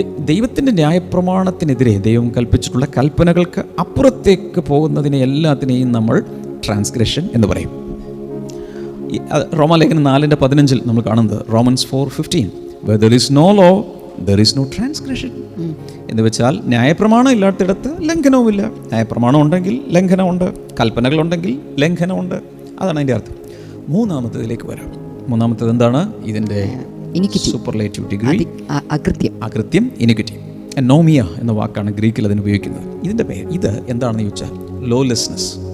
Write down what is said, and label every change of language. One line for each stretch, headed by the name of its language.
Malayalam: ദൈവത്തിൻ്റെ ന്യായപ്രമാണത്തിനെതിരെ ദൈവം കൽപ്പിച്ചിട്ടുള്ള കൽപ്പനകൾക്ക് അപ്പുറത്തേക്ക് പോകുന്നതിനെ എല്ലാത്തിനെയും നമ്മൾ ട്രാൻസ്ഗ്രഷൻ എന്ന് പറയും. റോമാലേഖനം 4:15 നമ്മൾ കാണുന്നത്
English: Romans 4:15 where there is no law there is no transgression
Malayalam: എന്ന് വെച്ചാൽ ന്യായപ്രമാണം ഇല്ലാത്തിടത്ത് ലംഘനവുമില്ല. ന്യായപ്രമാണം ഉണ്ടെങ്കിൽ ലംഘനമുണ്ട്, കൽപ്പനകളുണ്ടെങ്കിൽ ലംഘനമുണ്ട്. അതാണ് അതിൻ്റെ അർത്ഥം. മൂന്നാമത്തേതിലേക്ക് വരാം. മൂന്നാമത്തേത് എന്താണ്? ഇതിൻ്റെ സൂപ്പർലേറ്റീവ് ഡിഗ്രി, അകൃത്യം, ഇനിക്വിറ്റി. നോമിയ എന്ന വാക്കാണ് ഗ്രീക്കിൽ അതിന് ഉപയോഗിക്കുന്നത്. ഇതിൻ്റെ പേര് ഇത് എന്താണെന്ന് ചോദിച്ചാൽ ലോലെസ്നെസ്.